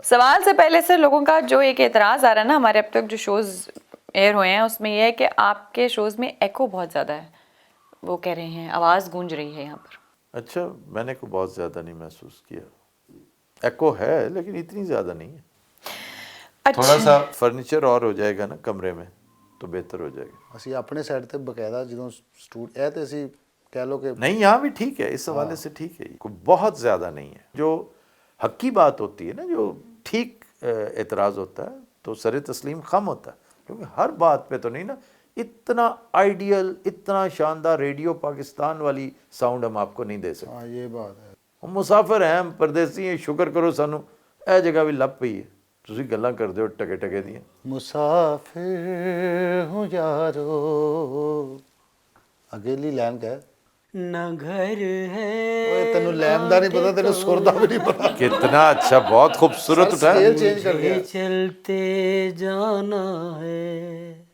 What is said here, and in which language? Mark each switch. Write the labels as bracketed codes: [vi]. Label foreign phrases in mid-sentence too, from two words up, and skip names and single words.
[ur] سوال سے پہلے سے لوگوں کا جو ایک اعتراض آ رہا ہے نا, ہمارے اب تک جو شوز ایئر ہوئے ہیں اس میں یہ ہے کہ آپ کے شوز میں ایکو بہت زیادہ ہے. وہ کہہ رہے ہیں آواز گونج رہی ہے یہاں پر. اچھا, میں نے کوئی بہت زیادہ نہیں محسوس کیا. ایکو ہے لیکن اتنی زیادہ نہیں ہے. تھوڑا سا فرنیچر اور ہو جائے گا نا کمرے میں تو بہتر ہو جائے گا. [pa] اسی اپنے سائڈ تے باقاعدہ جدوں سٹوڈ اے تے اسی کہہ لو کہ [ur] نہیں, یہاں بھی ٹھیک ہے, اس حوالے سے ٹھیک ہے, کوئی بہت زیادہ نہیں ہے. جو حقی بات ہوتی ہے نا, جو ٹھیک اعتراض ہوتا ہے تو سر تسلیم خم ہوتا ہے, کیونکہ ہر بات پہ تو نہیں نا. اتنا آئیڈیل, اتنا شاندار ریڈیو پاکستان والی ساؤنڈ ہم آپ کو نہیں دے سکتے. ہاں یہ بات ہے. ہم مسافر ہیں, ہم پردیسی ہیں, شکر کرو [pa] سانو اے جگہ بھی لب پئی ہے, تسی گلاں کرتے ہو ٹکے ٹکے دیاں. [ur] مسافر ہوں یارو, اگلی لائن کیا ہے؟ نہ گھر ہے. [pa] اوے تینوں لائن دا نہیں پتا, تینوں سر دا بھی نہیں پتا. [ur] کتنا اچھا, بہت خوبصورت اٹھا. اسکیل چینج کر گیا. چلتے جانا ہے.